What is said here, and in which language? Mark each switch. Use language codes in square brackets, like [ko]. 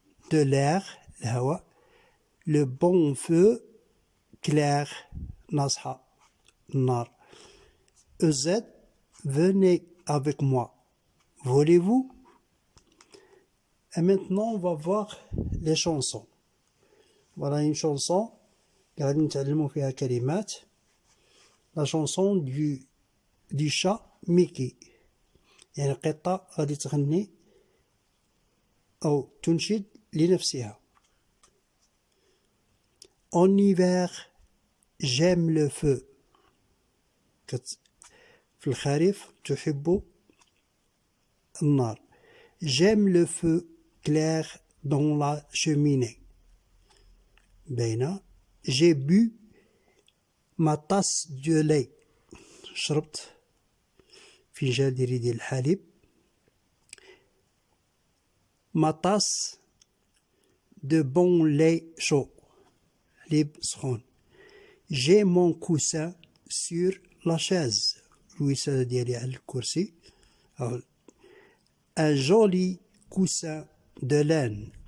[fr] De l'air. [ar] الهواء. [fr] Le bon feu clair. [ar] نصحى النار. EZ. [fr] Venez avec moi. Voulez-vous? Et maintenant, on va voir les chansons. Voilà une chanson. [ar] قاعدين نتعلموا فيها كلمات. [fr] La chanson du chat ميكي. [ar] يعني قطة غادي تغني أو تنشد لنفسها. [fr] En hiver, j'aime le feu. [ar] في الخريف تحب النار. [fr] J'aime le feu clair dans la cheminée. بين. J'ai bu ma tasse de lait. [ar] شربت فنجان ديال الحليب. [fr] Ma tasse de bon lait chaud. [ar] حليب سخون. [fr] J'ai mon coussin sur la chaise. [ar] الوسادة ديالي على الكرسي. [fr] Un joli coussin de laine.